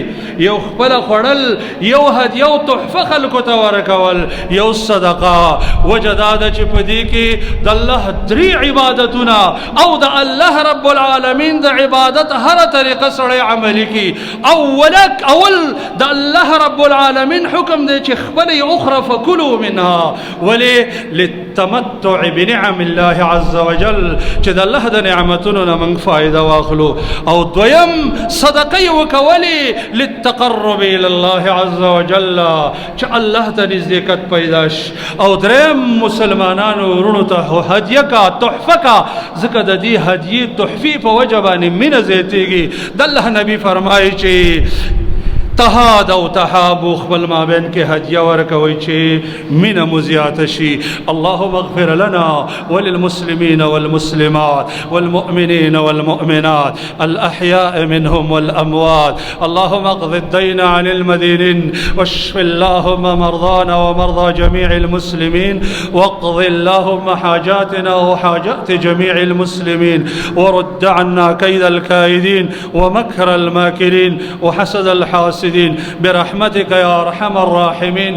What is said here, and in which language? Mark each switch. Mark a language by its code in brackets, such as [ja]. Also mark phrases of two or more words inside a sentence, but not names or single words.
[ps] یو خپله خوړل یو هدیه او تحفه خلکو ته ورکول یو صدقه. وجه دا ده چې په دې کې د الله درې عبادتونه او د الله [ar] رب العالمین [ps] د عبادت هره طریقه سړی عملي کړي. اول د الله [ar] رب العالمین [ps] حکم دی چې خپلې اخرى [ar] فکلوا منها [ps] ولې [ar] للتمتع بنعم الله عز وجل [ps] چې د الله د نعمتونو نه موږ فایده واخلو. او دویم صدقه یې وکولې [ar] للتقرب الى الله عز وجل [ps] چې الله ته نزدېکت پیدا شي. او دریم مسلمانانو ورونو ته هدیه کا تحفه کا ځکه د دې هدیې تحفې په وجه باندې مینه زیاتېږي. د الله نبي فرمایي چې [ar] تهادوا تحابوا [ps] خپل مابین کې هدیه ورکوي چې مینه مو زیاته شي. [ar] اللهم اغفر لنا وللمسلمين والمسلمات والمؤمنين والمؤمنات الأحياء منهم والأموات. اللهم اقض الدين عن المدينين واشف اللهم مرضانا ومرضى جميع المسلمين واقض اللهم حاجاتنا وحاجات جميع المسلمين ورد عنا كيد الكائدين ومكر الماكرين وحسد الحاسدين برحمتك يا أرحم الراحمين.